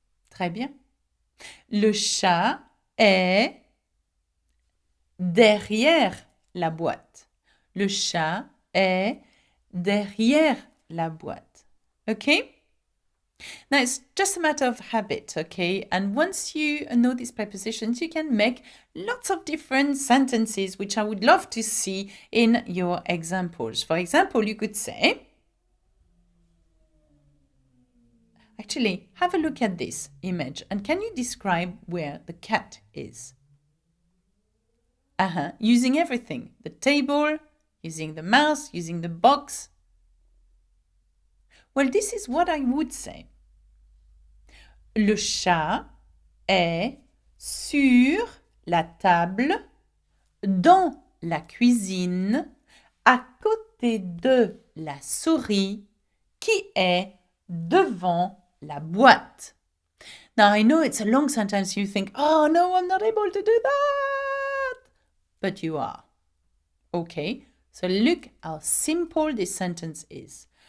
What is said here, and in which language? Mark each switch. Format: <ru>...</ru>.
<fr>Très bien. Le chat est derrière la boîte. Le chat est derrière la boîte. Okay?</fr> <en>Now, it's just a matter of habit, okay? And once you know these prepositions, you can make lots of different sentences, which I would love to see in your examples. For example, you could say, actually, have a look at this image, and can you describe where the cat is? Using everything, the table, using the mouse, using the box. Well, this is what I would say.</en> <fr>Le chat est sur la table, dans la cuisine, à côté de la souris qui est devant la boîte.</fr> <en>Now, I know it's a long sentence. You think, oh no, I'm not able to do that. But you are. Okay, so look how simple this sentence is.</en>